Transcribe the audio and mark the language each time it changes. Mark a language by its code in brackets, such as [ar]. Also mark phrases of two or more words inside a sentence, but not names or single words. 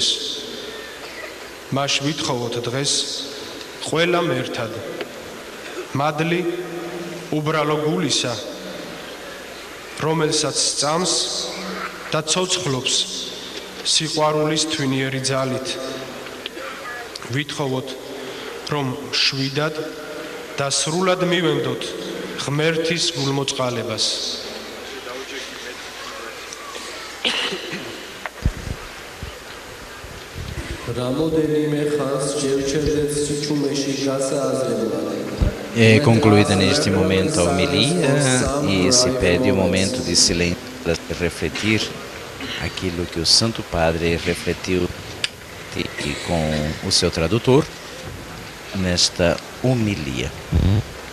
[ka] მას ვითხოვოთ დღეს ყველამ ერთად მადლი უბრალო გულისა, რომელსაც სწამს და ცოცხლობს სიყვარულის თვინიერი ძალით. ვითხოვოთ, რომ შვიდად და სრულად მივენდოთ ღმერთის გულმოწყალებას. [pt] É concluída neste momento a homilia e se pede um momento de silêncio para refletir aquilo que o Santo Padre refletiu e com o seu tradutor nesta homilia.